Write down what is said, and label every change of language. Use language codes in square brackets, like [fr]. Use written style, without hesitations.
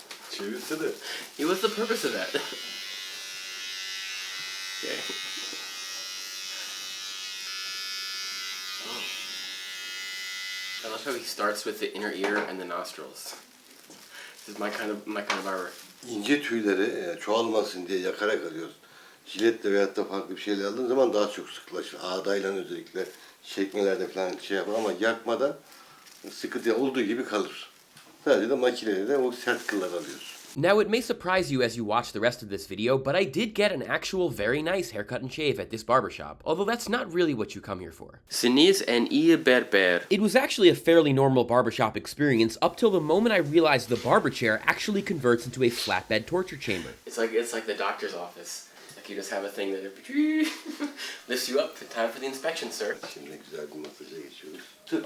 [en] Cheers to that. What's the purpose of that? Okay. Oh. I love how he starts with the inner ear and the nostrils. This is my kind of barber. [tr] İnce tüyleri çoğalmasın diye yakarak alıyoruz. Jiletle veyahut da farklı bir şeyle aldığın zaman daha çok sıkılaşır. Ağdayla özellikle çekmelerde falan şey yapar ama yakmadan sıkı olduğu gibi kalır. Sadece de makineyle de o sert kıllar alıyoruz. [en] Now, it may surprise you as you watch the rest of this video, but I did get an actual very nice haircut and shave at this barbershop, although that's not really what you come here for. [tr] Siniz en iyi berber. [en] It was actually a fairly normal barbershop experience up till the moment I realized the barber chair actually converts into a flatbed torture chamber. It's like the doctor's office. Like you just have a thing that lifts you up. Time for the inspection, sir. [tr] Şimdi güzel bir masaja geçiyoruz.